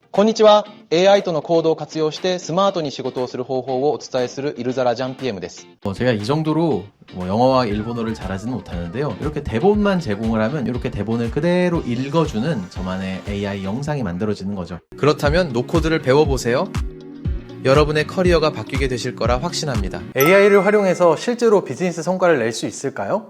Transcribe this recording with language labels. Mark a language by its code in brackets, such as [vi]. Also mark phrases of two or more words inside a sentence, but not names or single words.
[ja] こんにちは。AI とのコードを活用してスマートに仕事をする方法をお伝えするイルザラジャン PM です。 [ko] 제가 이 정도로 영어와 일본어를 잘하지는 못하는데요. 이렇게 대본만 제공을 하면 이렇게 대본을 그대로 읽어주는 저만의 AI 영상이 만들어지는 거죠. 그렇다면 노코드를 배워보세요. 여러분의 커리어가 바뀌게 되실 거라 확신합니다. AI를 활용해서 실제로 비즈니스 성과를 낼 수 있을까요?